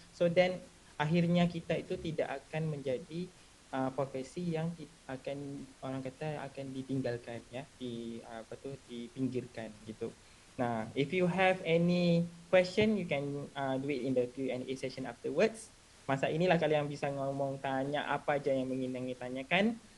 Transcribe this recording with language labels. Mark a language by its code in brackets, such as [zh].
[en] So then [id] akhirnya kita itu tidak akan menjadi profesi yang akan orang kata akan ditinggalkan, ya, dipinggirkan gitu. [en] Nah, if you have any question, you can do it in the Q&A session afterwards. [id] Masa inilah kalian bisa ngomong, tanya apa aja yang ingin ditanyakan.